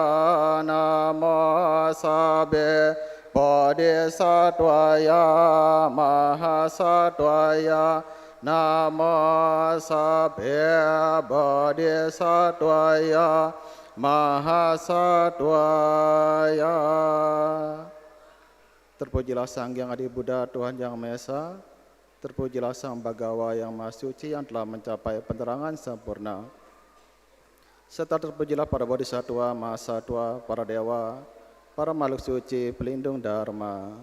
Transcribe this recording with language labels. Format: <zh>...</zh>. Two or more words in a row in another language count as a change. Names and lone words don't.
<pi>Namo Sabbe Bodhisattvaya Mahasattvaya. Namo Sabbe Bodhisattvaya Mahasattvaya.</pi> <id>Terpujilah Sang Hyang Adi Buddha, Tuhan Yang Maha Esa. Terpujilah Sang Bhagawa yang Maha Suci yang telah mencapai penerangan sempurna. Serta terpujilah para bodhisattva, mahasatwa, para dewa, para makhluk suci, pelindung dharma.</id>